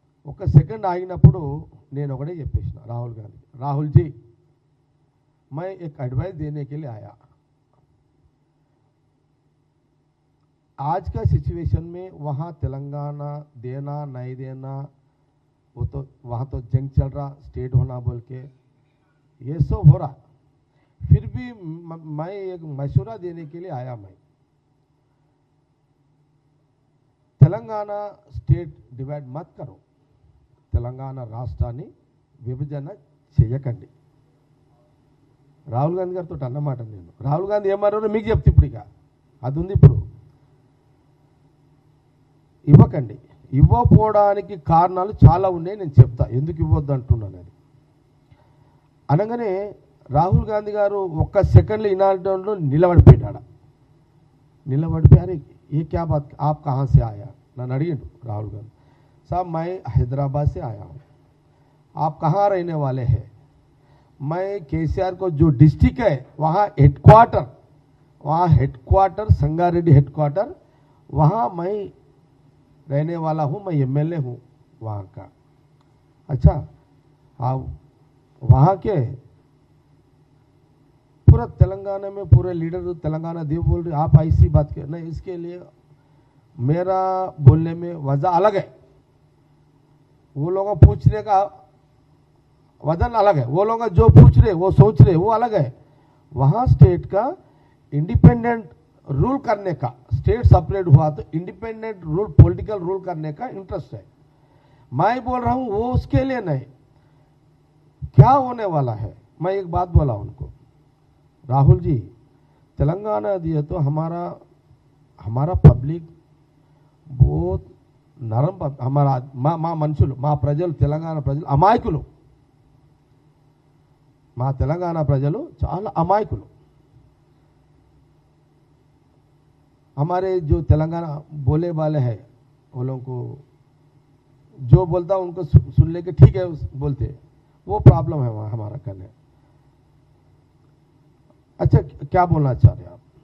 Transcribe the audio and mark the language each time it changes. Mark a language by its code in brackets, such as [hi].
[te] ఒక సెకండ్ ఆగినప్పుడు నేను ఒకటే చెప్పేసిన రాహుల్ గాంధీ, రాహుల్ జీ [hi] मैं एक एडवाइस देने के लिए आया. आज का सिचुएशन में वहाँ तेलंगाना देना नहीं देना, वो तो वहाँ तो जंग चल रहा, स्टेट होना बोल के ये सब हो रहा, फिर भी मैं एक मशवरा देने के लिए आया. मैं तेलंगाना स्टेट डिवाइड मत करो, [te] తెలంగాణ రాష్ట్రాన్ని విభజన చేయకండి. రాహుల్ గాంధీ గారితో అన్నమాట నేను. రాహుల్ గాంధీ ఏమన్నారో మీకు చెప్తే ఇప్పుడు ఇక అది ఉంది. ఇప్పుడు ఇవ్వకండి, ఇవ్వకపోవడానికి కారణాలు చాలా ఉన్నాయి, నేను చెప్తా ఎందుకు ఇవ్వద్దు అంటున్నాను. అది అనగానే రాహుల్ గాంధీ గారు ఒక్క సెకండ్లో ఇనాల్టోన్లో నిలబడిపోయాడు. నిలబడిపోయి [hi] అరే ఏ క్యా బాత్ ఆప్ కహా సే ఆయా [te] నన్ను అడిగాడు రాహుల్ గాంధీ. [hi] साहब मैं हैदराबाद से आया हूँ, आप कहाँ रहने वाले हैं? मैं केसीआर को जो डिस्ट्रिक्ट है वहाँ हेडक्वार्टर संगारेड्डी हेडक्वार्टर, वहाँ मैं रहने वाला हूँ, मैं एमएलए हूँ वहाँ का. अच्छा, आप वहाँ के पूरा तेलंगाना में पूरे लीडर तेलंगाना देव बोल रहे, आप ऐसी बात कर नहीं, इसके लिए मेरा बोलने में वजह अलग है, वो लोगों पूछने का वजन अलग है, वो लोग जो पूछ रहे वो सोच रहे वो अलग है. वहाँ स्टेट का इंडिपेंडेंट रूल करने का, स्टेट सेपरेट हुआ तो इंडिपेंडेंट रूल, पॉलिटिकल रूल करने का इंटरेस्ट है. मैं बोल रहा हूँ वो उसके लिए नहीं, क्या होने वाला है. मैं एक बात बोला उनको, राहुल जी तेलंगाना दिए तो हमारा पब्लिक बहुत [te] నరం, మా మనుషులు, మా ప్రజలు, తెలంగాణ ప్రజలు అమాయకులు, మా తెలంగాణ ప్రజలు చాలా అమాయకులు. [hi] हमारे जो तेलंगाना बोले वाले हैं वो लोगों को जो बोलता उनको सुन लेके ठीक है बोलते, वो प्रॉब्लम है हमारा करने. अच्छा, क्या बोलना चाह रहे हैं आप?